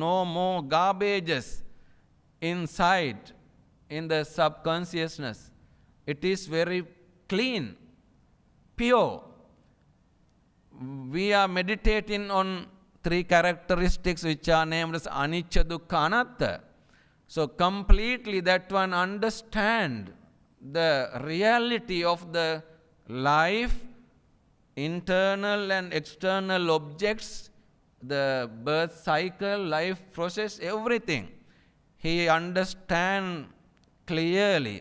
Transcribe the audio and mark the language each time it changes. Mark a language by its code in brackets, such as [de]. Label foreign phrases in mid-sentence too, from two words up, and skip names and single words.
[en] No more garbages inside in the subconsciousness. It is very clean, pure. We are meditating on 3 characteristics which are named as [pi] anicca, dukkha, anatta. [en] So completely that one understand the reality of the life, internal and external objects, the birth cycle, life process, everything. He understand clearly.